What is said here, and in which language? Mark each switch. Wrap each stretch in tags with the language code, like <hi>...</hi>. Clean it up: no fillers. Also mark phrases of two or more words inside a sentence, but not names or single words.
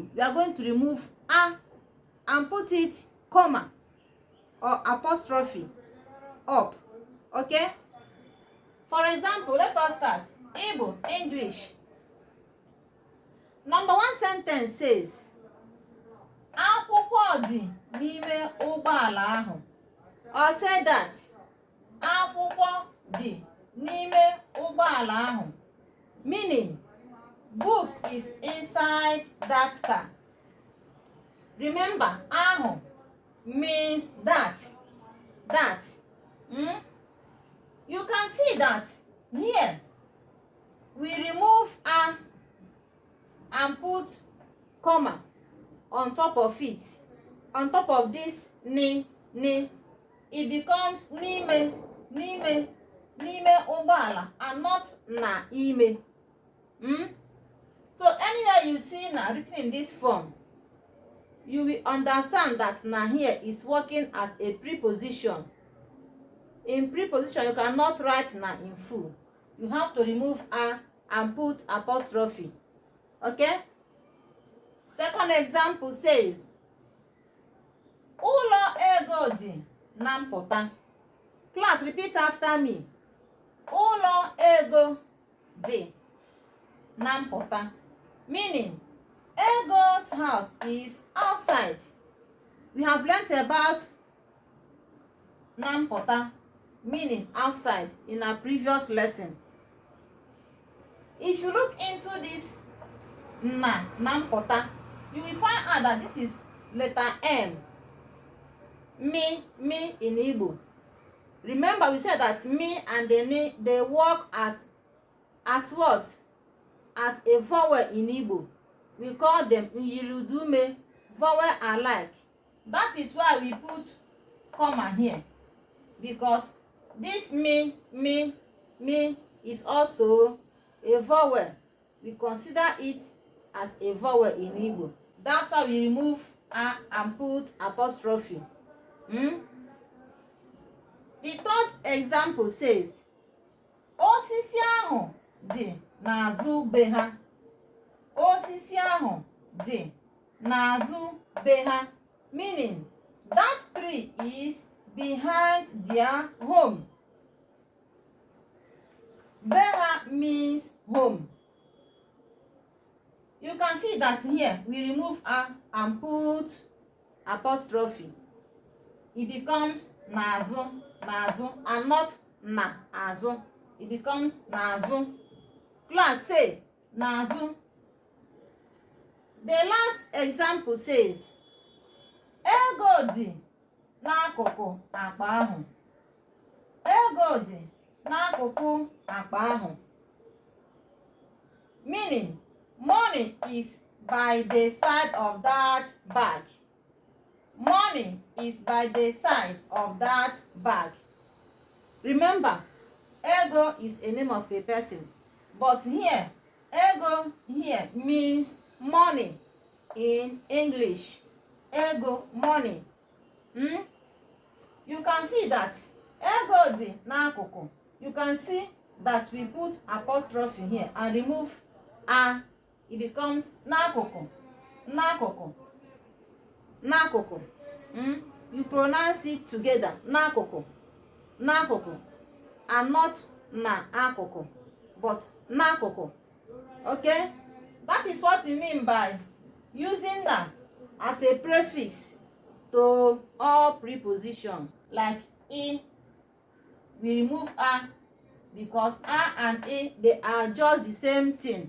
<en>We are going to remove a and put it comma or apostrophe up. Okay? For example, let us start. Igbo, English. Number 1 sentence says,</en> <ig>akwụkwọ dị n'ime ụgbọala ahụ.</ig> <en>Or say that,</en> <ig>akwụkwọ dị n'ime ụgbọala ahụ.</ig> <en>Meaning, book is inside that car. Remember, ahụ means that. You can see that here we remove a and put comma on top of it. On top of this ni, it becomes</en> <ig>n'ime ụgbọala</ig> <en>and not</en> <ig>na ime.</ig> <en>So anywhere you see na written in this form, you will understand that na here is working as a preposition. In preposition, you cannot write na in full. You have to remove a and put apostrophe. Okay? Second example says,</en> <ig>ụlọ ego dị na mpụta.</ig> <en>Class, repeat after me.</en> <ig>Ụlọ ego dị na mpụta.</ig> <en>Meaning, Ego's house is outside. We have learnt about</en> <ig>na mpụta,</ig> <en>meaning outside, in our previous lesson. If you look into this</en> <ig>na mpụta,</ig> <en>you will find out that this is letter M. Me in Igbo. Remember, we said that me and the ni, they work as what? As a vowel in Igbo. We call them Yirudume, vowel alike. That is why we put comma here. Because this me is also a vowel. We consider it as a vowel in Igbo. That's why we remove a and put apostrophe. The 3rd example says,</en> <ig>osisi ahụ dị n'azụ be ha. Osisi ahụ dị n'azụ be ha.</ig> <en>Meaning, that tree is behind their home.</en> <ig>Be ha</ig> <en>means home. You can see that here we remove a and put apostrophe. It becomes n'azụ and not</en> <ig>na azụ.</ig> <en>It becomes n'azụ. Class, say n'azụ. The last example says,</en> <ig>ego dị n'akụkụ akpa ahụ. Ego dị n'akụkụ akpa ahụ.</ig> <en>Meaning, money is by the side of that bag. Money is by the side of that bag. Remember, ego is a name of a person. But here, Ego here means money in English. Ego, money. You can see that</en> <ig>ego dị n'akụkụ.</ig> <en>You can see that we put apostrophe here and remove a. It becomes</en> <ig>n'akụkụ, n'akụkụ, n'akụkụ.</ig> <en>You pronounce it together,</en> <ig>n'akụkụ, n'akụkụ,</ig> <en>and not</en> <ig>na akụkụ,</ig> <en>but n'akụkụ. Okay, that is what we mean by using na as a prefix to all prepositions. Like I, we remove a because a and I, they are just the same thing.</en>